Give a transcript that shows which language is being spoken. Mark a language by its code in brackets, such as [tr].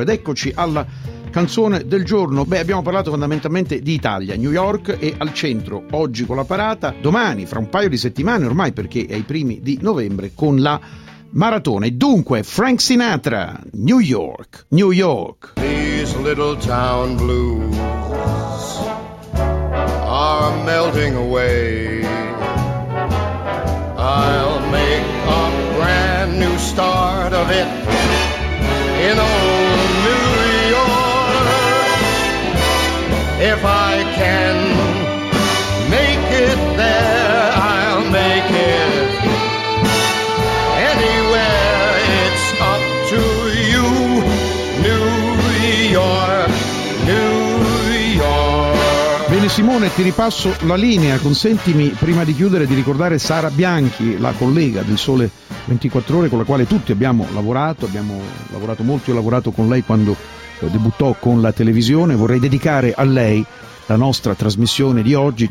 [it] Ed eccoci alla canzone del giorno. Beh, abbiamo parlato fondamentalmente di Italia, New York e al centro, oggi con la parata, domani, fra un paio di settimane ormai perché è ai primi di novembre, con la maratona. E dunque, Frank Sinatra, New York, New York. [en] These little town blues are melting away. I'll make a brand new start of it in old New York. If I can make it there, I'll make it anywhere. It's up to you, New York, New York. [it] Simone, ti ripasso la linea, consentimi prima di chiudere di ricordare Sara Bianchi, la collega del Sole 24 Ore con la quale tutti abbiamo lavorato molto, ho lavorato con lei quando debuttò con la televisione, vorrei dedicare a lei la nostra trasmissione di oggi.